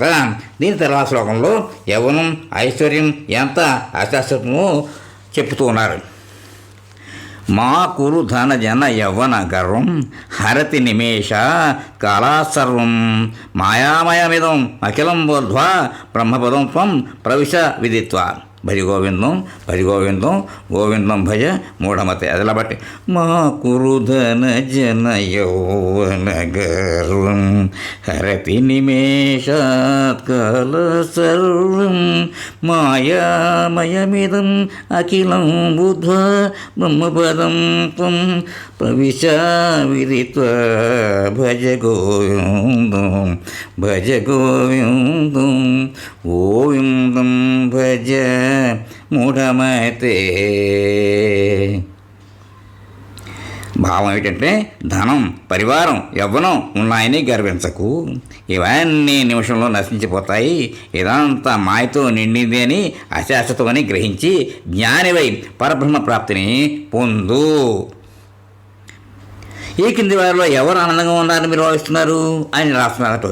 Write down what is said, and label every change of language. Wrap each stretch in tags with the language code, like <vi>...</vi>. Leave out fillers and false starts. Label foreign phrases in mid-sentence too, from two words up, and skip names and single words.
<te>దీని తర్వాత శ్లోకంలో యవ్వనం, ఐశ్వర్యం ఎంత అశాశ్వతమో చెప్తూ ఉన్నారు.</te> <sa>మా కురు ధన జన యవ్వన గర్వం హరతి నిమేష కాళాసర్వం మాయామయమిదం అఖిలం బోధ్వా బ్రహ్మపదం త్వం ప్రవిశ విదిత్వా. భజ గోవిందం భజ గోవిందం గోవిందం భజ మూఢమతే.</sa> <te>అదిలా బట్టి</te> <sa>మా కురుధన జన యౌవన గర్వం హరతి నిమేషాత్ కాల సర్వం మాయామయమిదం అఖిలం బుద్ధ్వా బ్రహ్మపదం త్వం ప్రవిశ విదిత్వా. భజ గోవిందం భజ గోవిందం గోవిందం భజ మూఢమతే.</sa> <te>భావం ఏమిటంటే ధనం, పరివారం, యవ్వనం ఉన్నాయని గర్వించకు. ఇవన్నీ నిమిషంలో నశించిపోతాయి. ఇదంతా మాయతో నిండింది అని అశాశ్వతమని గ్రహించి జ్ఞానివై పరబ్రహ్మ ప్రాప్తిని పొందు. ఈ కింది వారిలో ఎవరు ఆనందంగా ఉన్నారని మీరు భావిస్తున్నారు అని రాస్తున్నారు.</te>